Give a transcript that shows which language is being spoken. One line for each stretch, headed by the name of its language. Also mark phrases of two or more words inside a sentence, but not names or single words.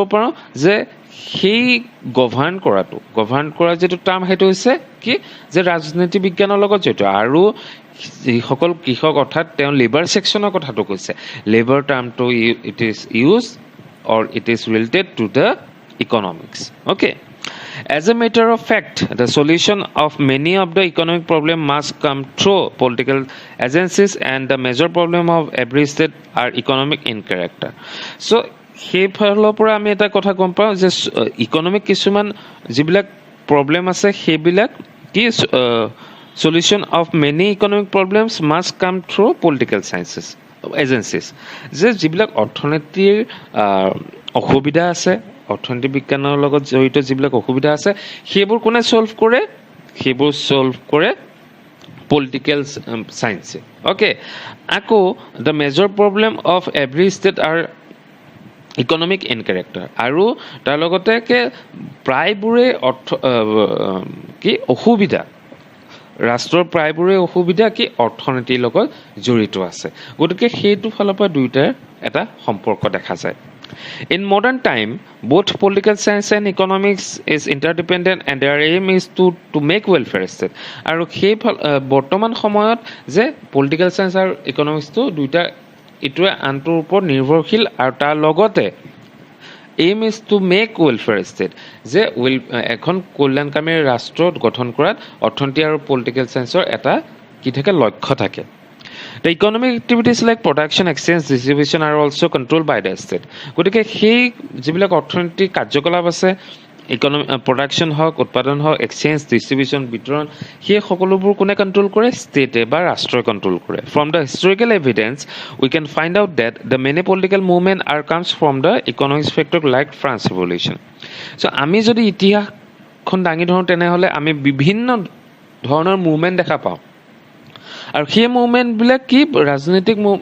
Assamese: পাৰোঁ যে সেই গভৰ্ণ কৰা যিটো টাৰ্ম সেইটো হৈছে কি যে ৰাজনীতি বিজ্ঞানৰ লগত জড়িত আৰু যিসকল কৃষক অৰ্থাৎ তেওঁ লেবাৰ ছেকশ্যনৰ কথাটো কৈছে লেবাৰ টাৰ্মটো
English: it is use or it is related to the economics okay As a matter of fact, the solution of many of the economic problems must come through political agencies and the major problem of every state are economic in character. So,
Assamese: সেইফালৰ পৰা আমি এটা কথা গম পাওঁ যে ইকনমিক কিছুমান যিবিলাক প্ৰব্লেম আছে সেইবিলাক কি
English: solution of many economic problems must come through political sciences agencies
Assamese: যে যিবিলাক অৰ্থনীতিৰ অসুবিধা আছে অৰ্থনীতি বিজ্ঞানৰ লগত জড়িত যিবিলাক অসুবিধা আছে সেইবোৰ কোনে সলভ কৰে
English: political science okay আকৌ the major problem of every state are economic in character
Assamese: আৰু তাৰ লগতে প্ৰায়বোৰে কি অসুবিধা ৰাষ্ট্ৰৰ প্ৰায়বোৰে অসুবিধা কি অৰ্থনীতিৰ লগত জড়িত আছে গতিকে সেইটো ফালৰ পৰা দুইটাৰ এটা সম্পৰ্ক দেখা যায়
English: In modern time, both political science and economics is interdependent and their aim is to make welfare state.
Assamese: আৰু সেই বৰ্তমান সময়ত যে
English: political science and economics
Assamese: দুইটা ইটোৱে আনটোৰ ওপৰত নিৰ্ভৰশীল আৰু তাৰ লগতে
English: aim is to make welfare state
Assamese: যে এখন কল্যাণকামী ৰাষ্ট্ৰ গঠন কৰাত অৰ্থনীতি আৰু
English: political science
Assamese: এটা কি থাকে লক্ষ্য থাকে
English: The economic activities like production, exchange, distribution are also controlled by the state.
Assamese: গতিকে সেই যিবিলাক অৰ্থনৈতিক কাৰ্যকলাপ আছে প্ৰডাকশ্যন হওক উৎপাদন হওক
English: exchange distribution
Assamese: বিতৰণ সেই সকলোবোৰ কোনে কণ্ট্ৰল কৰে ষ্টেটে বা ৰাষ্ট্ৰই কণ্ট্ৰল কৰে
English: from the historical evidence we can find out that the many political movement are comes from the economics factor like France revolution
Assamese: চ' আমি যদি ইতিহাসখন দাঙি ধৰোঁ তেনেহ'লে আমি বিভিন্ন ধৰণৰ মুভমেণ্ট দেখা পাওঁ আৰু সেই মুভমেণ্টবিলাক কি ৰাজনৈতিক